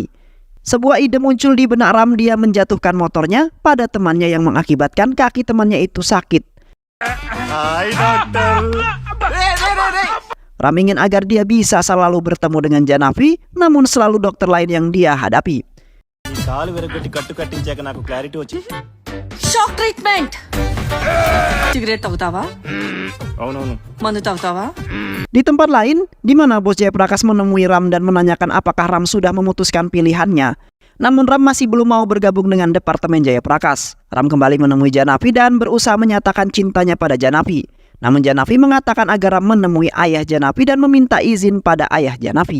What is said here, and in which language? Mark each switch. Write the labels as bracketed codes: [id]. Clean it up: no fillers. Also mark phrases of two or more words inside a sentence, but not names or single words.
[id] Sebuah ide muncul di benak Ram, dia menjatuhkan motornya pada temannya yang mengakibatkan kaki temannya itu sakit. Hai, dokter. Ram ingin agar dia bisa selalu bertemu dengan Janavi, namun selalu dokter lain yang dia hadapi. [te] కాలు విరగొట్టి కట్టు కట్టించాక నాకు క్లారిటీ వచ్చి [en] Shock treatment. Cigarette తాగుతావా? [te] అవునవును మందు తాగుతావా? [id] Di tempat lain, di mana Bos Jaya Prakash menemui Ram dan menanyakan apakah Ram sudah memutuskan pilihannya. Namun Ram masih belum mau bergabung dengan departemen Jaya Prakash. Ram kembali menemui Janavi dan berusaha menyatakan cintanya pada Janavi. Namun Janavi mengatakan agar Ram menemui ayah Janavi dan meminta izin pada ayah Janavi.